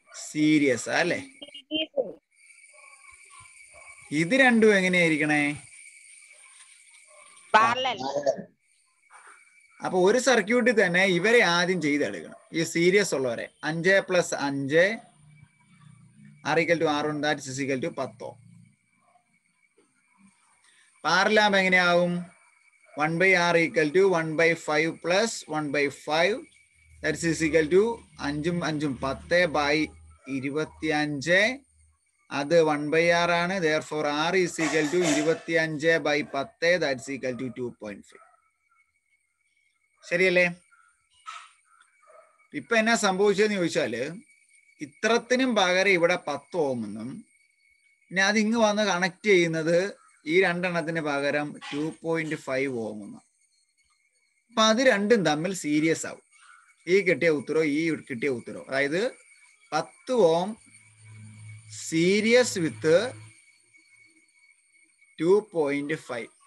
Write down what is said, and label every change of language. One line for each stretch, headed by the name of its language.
Malayalam: Serious അല്ലേ? ഇത് രണ്ടും എങ്ങനെയായിരിക്കണേ? അപ്പൊ ഒരു സർക്യൂട്ടിൽ തന്നെ ഇവരെ ആദ്യം ചെയ്തെടുക്കണം. ഈ സീരിയസ് ഉള്ളവരെ
English: 5 plus 5 R equal to R1 that is equal to 10 ohm.
Malayalam: പാരലാകുമ്പോ എങ്ങനെയാവും?
English: 1/r equal to 1/5 plus 1/5 that is equal to 5 5 10/25.
Malayalam: അത് 1/r ആണ്.
English: therefore R is equal to 25/10 that is equal to 2.5.
Malayalam: ശരിയല്ലേ? ഇപ്പൊ എന്നാ സംഭവിച്ചതെന്ന് ചോദിച്ചാല്, ഇത്രത്തിനും പകരം ഇവിടെ 10 ഓം എന്നും പിന്നെ അത് ഇങ്ങ് വന്ന് കണക്ട് ചെയ്യുന്നത് ഈ 2 എണ്ണത്തിന് പകരം 2.5 ഓം എന്നും. അപ്പൊ അത് രണ്ടും തമ്മിൽ സീരിയസ് ആവും. ഈ കിട്ടിയ ഉത്തരവും ഈ കിട്ടിയ ഉത്തരവും, അതായത് 10 ഓം സീരിയസ് വിത്ത് 2.5.